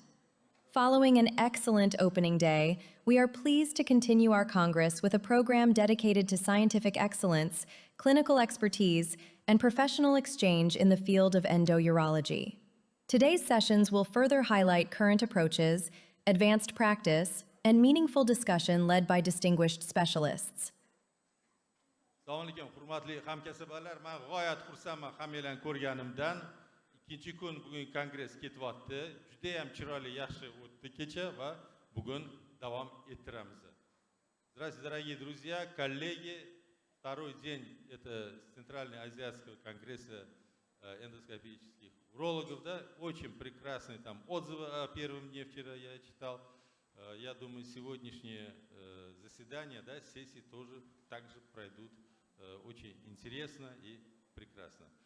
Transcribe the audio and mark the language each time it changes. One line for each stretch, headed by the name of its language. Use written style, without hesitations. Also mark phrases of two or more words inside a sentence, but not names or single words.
English: Following an excellent opening day, we are pleased to continue our Congress with a program dedicated to scientific excellence, clinical expertise, and professional exchange in the field of endourology. Today's sessions will further highlight current approaches, advanced practice, and meaningful discussion led by distinguished specialists.
Uzbek: Assalomu alaykum, hurmatli hamkasblar. Men g'oyat xursandman hammalarni ko'rganimdan. Ikkinchi kun bugun kongress ketyapti. Juda ham chiroyli, yaxshi o'tdi kecha va bugun davom ettiramiz.
Russian: Здравствуйте, дорогие друзья, коллеги. Второй день это Центрального азиатского конгресса эндоскопических урологов, да, очень прекрасные там отзывы о первом дне вчера я читал. Я думаю, сегодняшнее заседание, да, сессии тоже также пройдут очень интересно и прекрасно.